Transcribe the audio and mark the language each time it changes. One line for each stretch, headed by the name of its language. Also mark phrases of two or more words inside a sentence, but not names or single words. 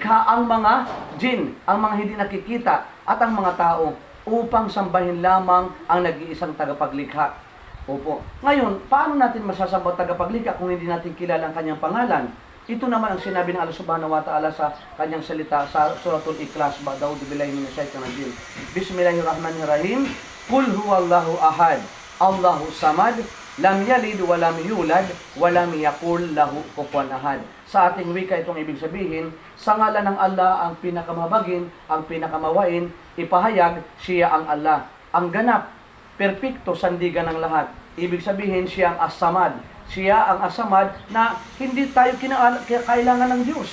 Filipino: nilikha ang mga jin, ang mga hindi nakikita, at ang mga tao upang sambahin lamang ang nag-iisang tagapaglikha. Opo. Ngayon, paano natin masasamba tagapaglikha kung hindi natin kilala ang kanyang pangalan? Ito naman ang sinabi ng
Arabic: الله سبحانه وتعالى
Filipino: sa kanyang salita sa Suratul Ikhlas,
Arabic: بعد أعوذ بالله من الشيطان الرجيم. بسم الله الرحمن الرحيم. قل هو الله أحد، الله الصمد، لم يلد ولم يولد ولم يكن له كفوا أحد.
Filipino: Sa ating wika itong ibig sabihin, sa ngalan ng Allah ang pinakamabagin, ang pinakamawain, ipahayag siya ang Allah. Ang ganap, perpekto, sandigan ng lahat. Ibig sabihin siya ang as-samad. Siya ang as-samad na hindi tayo kailangan ng Diyos.